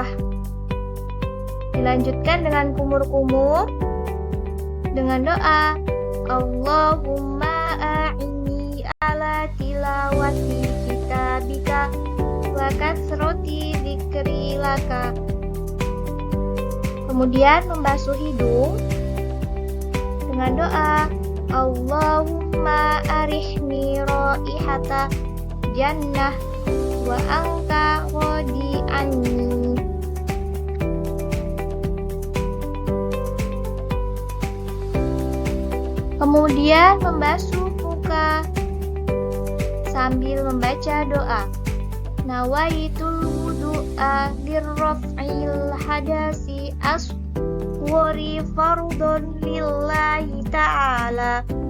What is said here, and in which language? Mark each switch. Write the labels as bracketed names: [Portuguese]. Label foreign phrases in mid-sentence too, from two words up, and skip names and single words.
[Indonesian] Dilanjutkan dengan kumur-kumur dengan doa [Arabic] اللهم أعني على تلاوة كتابك وكثرة ذكر لك. [Indonesian] Kemudian membasuh hidung dengan doa [Arabic] اللهم أرحني رائحة جنة وأنت راض عني. [Indonesian] Kemudian membasuh muka sambil membaca doa [Arabic] نويت الوضوء لرفع الحدث الأصغر فرض لله تعالى.